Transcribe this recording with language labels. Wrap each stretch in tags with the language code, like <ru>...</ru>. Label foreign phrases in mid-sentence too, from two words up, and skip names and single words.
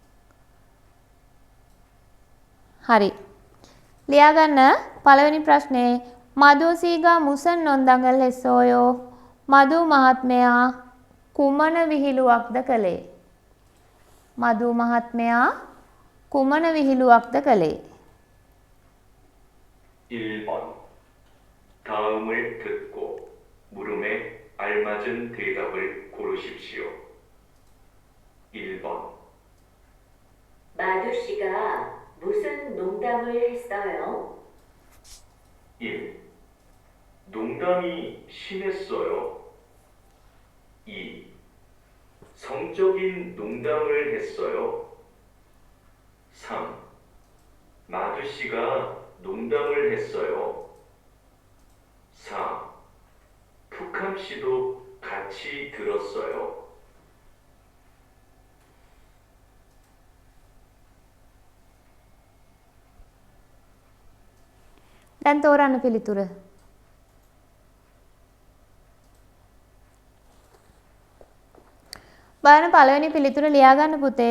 <si>හරි. ලියා ගන්න පළවෙනි ප්‍රශ්නේ</si> <ko>마두 씨가 무슨 농담을 했어요.</ko> <si>මදු මහත්මයා කුමන විහිළුවක්ද කළේ? මදු මහත්මයා කුමන විහිළුවක්ද කළේ?</si> <ko>1번 다음을 듣고 물음에 알맞은 대답을 고르십시오. 1번 마두 씨가 무슨 농담을 했어요? 1. 농담이 심했어요. 2. 성적인 농담을 했어요. 3. 마두 씨가 농담을 했어요. 4. 푸캄 씨도 같이 들었어요.</ko> <si>දැන් තෝරන්න පිළිතුර. බලන්න පළවෙනි පිළිතුර ලියා ගන්න පුතේ.</si>